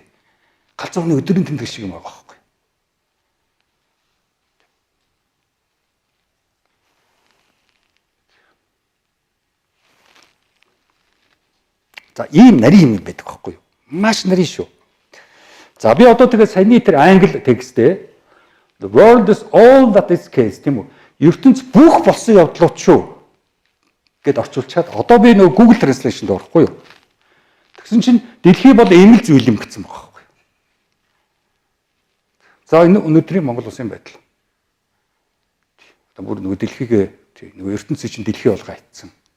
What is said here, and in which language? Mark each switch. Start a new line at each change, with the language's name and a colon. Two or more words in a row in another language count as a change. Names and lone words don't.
Mongolian: Галзуу хүний өдрийн тэмдэг шиг юм байгаа байхгүй. За ийм нарийн юм байдаг байхгүй юу? Маш нарийн шүү. За би одоо тэгээ саяны тэр англи текстээ
English: the world is all that is case
Mongolian: тийм үү? ертөнц бүх болсон явдлууд шүү гэд орчуулчаад одоо би нөгөө Google Translation-д орохгүй юу? Тэгсэн чинь дэлхий бол ийм л зүйл юм гэсэн байгаа байхгүй юу? За энэ өнөөдрийн Монгол улсын байдал. Одоо бүр нөгөө дэлхийг нөгөө ертөнцийн чинь дэлхий болгоо айтсан.